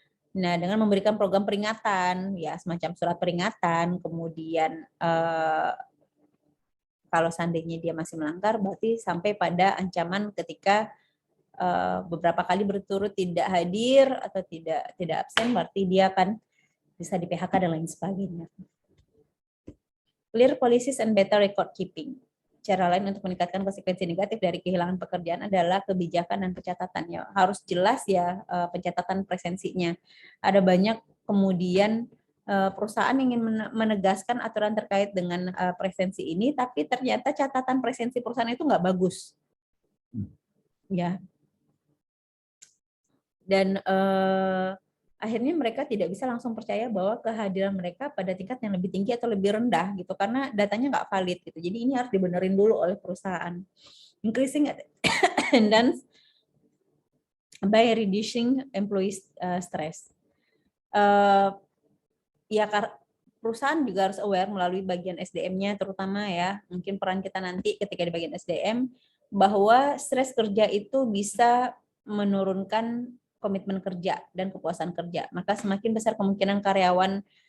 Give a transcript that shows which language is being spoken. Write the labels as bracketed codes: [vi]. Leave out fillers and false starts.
[id] Nah, dengan memberikan program peringatan, ya semacam surat peringatan, kemudian kalau seandainya dia masih melanggar, berarti sampai pada ancaman ketika beberapa kali berturut tidak hadir atau tidak absen, berarti dia akan bisa di PHK dan lain sebagainya. [en] Clear policies and better record keeping. [id] Cara lain untuk meningkatkan konsekuensi negatif dari kehilangan pekerjaan adalah kebijakan dan pencatatannya. Harus jelas ya pencatatan presensinya. Ada banyak kemudian perusahaan ingin menegaskan aturan terkait dengan presensi ini, tapi ternyata catatan presensi perusahaan itu nggak bagus. Ya. Dan akhirnya mereka tidak bisa langsung percaya bahwa kehadiran mereka pada tingkat yang lebih tinggi atau lebih rendah gitu, karena datanya nggak valid gitu. Jadi ini harus dibenerin dulu oleh perusahaan. [en] Increasing attendance by reducing employee stress. [id] Ya perusahaan juga harus aware melalui bagian SDM-nya terutama ya, mungkin peran kita nanti ketika di bagian SDM, bahwa stres kerja itu bisa menurunkan komitmen kerja dan kepuasan kerja. Maka semakin besar kemungkinan karyawan